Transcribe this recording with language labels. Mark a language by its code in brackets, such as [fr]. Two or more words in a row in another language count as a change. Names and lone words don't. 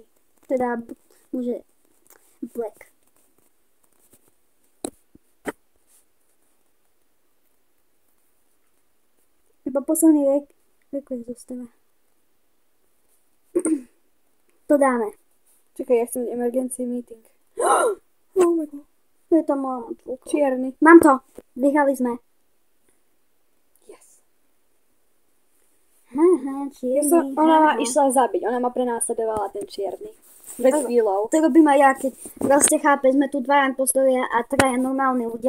[sk] Teda, môže black. Iba posledný request zostáva. To dáme. Čakaj, ja chcem [en] emergency meeting. Oh my God. [sk] To je to moja motvúka. Čierny. Mám to. Vyhrali sme. Yes. Čierny. Ona ma išla zabiť. Ona ma prenásledovala ten čierny. Pred chvíľou. To robím aj ja, keď proste chápeš, sme tu dvaja impostori a traja normálni ľudia.